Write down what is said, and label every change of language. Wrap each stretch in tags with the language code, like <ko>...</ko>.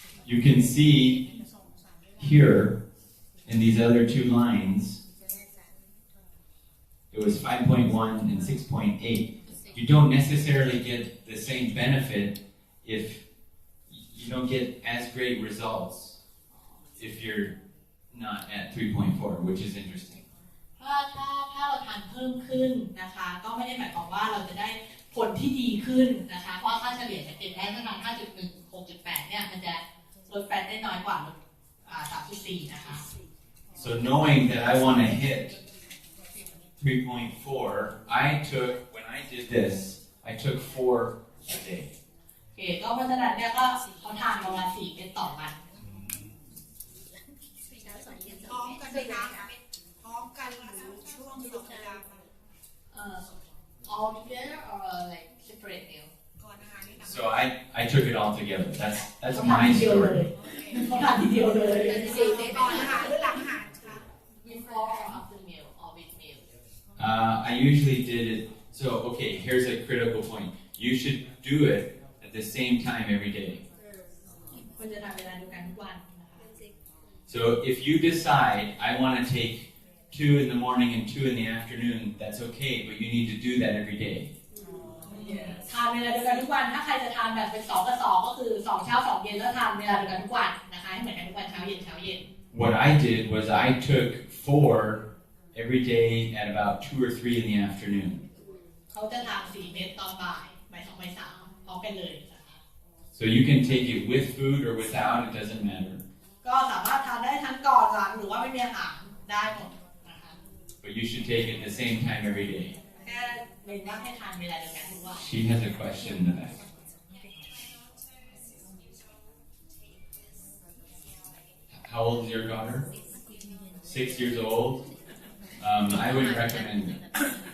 <en>You can see here in these other 2 lines, it was 5.1 and 6.8. You don't necessarily get the same benefit if you don't get as great results if you're not at 3.4, which is interesting.</en> <th>ถ้าเราทานเพิ่มขึ้นนะคะก็ไม่ได้หมายความว่าเราจะได้ผลที่ดีขึ้นนะคะเพราะค่าเฉลี่ยจะเป็นได้ประมาณ 5.1 6.8 เนี่ยมันจะลดแฟตได้น้อยกว่าลด3.4 นะคะ</th> <en>So knowing that I want to hit 3.4, when I did this, I took 4 a day.</en> <th>โอเคก็เพราะฉะนั้นเนี่ยก็เขาทานประมาณ4 เม็ดต่อวัน พร้อมกันเลยนะพร้อมกันหรือช่วงสองเวลา</th> <en>all together or like separate meal</en> <th>ก่อนอาหารนี่นะ</th> <en>So I took it all together. That's</en> <th>เขาทาน</th> <en>my</en> <th>ทีเดียวเลย</th> <en>story.</en> <th>เขาทานทีเดียวเลย ก่อนอาหารหรือหลังอาหารคะ</th> <en>before or after meal or with meal I usually did it. So okay, here's a critical point. You should do it at the same time every day.</en> <th>ควรจะทานเวลาเดียวกันทุกวันนะคะ</th> <en>So if you decide I want to take 2 in the morning and 2 in the afternoon, that's okay, but you need to do that every day.</en> <th>ทานเวลาเดียวกันทุกวันถ้าใครจะทานแบบเป็น2 กับ 2ก็คือ2 เช้า 2 เย็นแล้วทานเวลาเดียวกันทุกวันนะคะให้เหมือนกันทุกวันเช้าเย็นเช้าเย็น</th> <en>What I did was I took 4 every day at about 2 or 3 in the afternoon.</en> <th>เขาจะทาน4 เม็ดตอนบ่ายบ่าย 2 บ่าย 3พร้อมกันเลยนะคะ</th> <en>So you can take it with food or without, it doesn't matter.</en> <th>ก็สามารถทานได้ทั้งก่อนหลังหรือว่าไม่มีอาหารได้หมดนะคะ</th> <en>But you should take it at the same time every day.</en> <th>แค่เน้นว่าให้ทานเวลาเดียวกันทุกวัน</th> <en>She has a question in the back. How old is your daughter? 6 years old. I would recommend it.</en>